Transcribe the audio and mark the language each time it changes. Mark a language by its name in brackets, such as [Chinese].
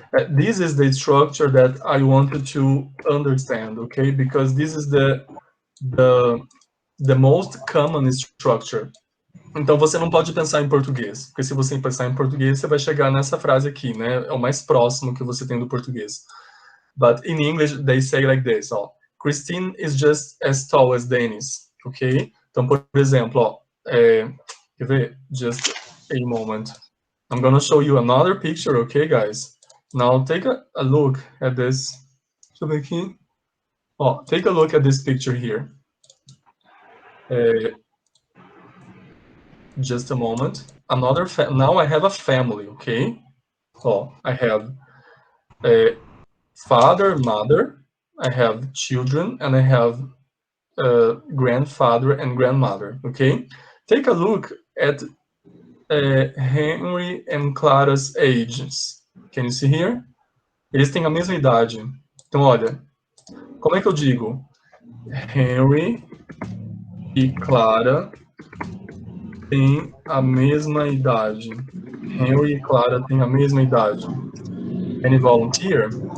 [English] This is the structure that I wanted to understand, okay? Because this is the most common structure. [Portuguese] Então você não pode pensar em português, porque se você pensar em português, você vai chegar nessa frase aqui, né? É o mais próximo que você tem do português. [English] But in English, they say like this, ó. Christine is just as tall as Dennis, ok? [Portuguese] Então, por exemplo, ó, quer ver? [English] Just a moment. I'm gonna show you another picture, okay, guys? Now, take a look at this. [Portuguese] Deixa eu ver aqui. [English] Ó, take a look at this picture here. Just a moment. Now I have a family, okay? Oh, I have a father, mother, I have children, and I have grandfather and grandmother, okay? Take a look at Henry and Clara's ages. Can you see here? [Portuguese] Eles têm a mesma idade. Então, olha, como é que eu digo? Henry e Clara têm a mesma idade. Henry e Clara têm a mesma idade. [English] Any volunteer?